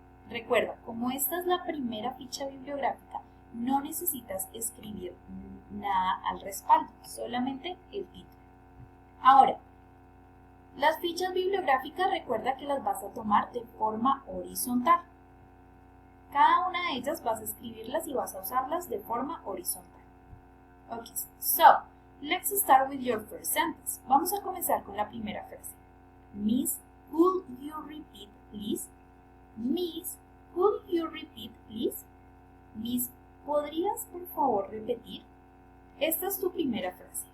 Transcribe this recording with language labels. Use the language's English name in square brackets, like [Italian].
[Spanish] Recuerda, como esta es la primera ficha bibliográfica, no necesitas escribir nada al respaldo, solamente el título. Ahora, las fichas bibliográficas recuerda que las vas a tomar de forma horizontal. Cada una de ellas vas a escribirlas y vas a usarlas de forma horizontal. [English] Ok, so, let's start with your first sentence. [Spanish] Vamos a comenzar con la primera frase. [English] Miss, could you repeat, please? Miss, could you repeat, please? [Spanish] Miss, ¿podrías por favor repetir? Esta es tu primera frase.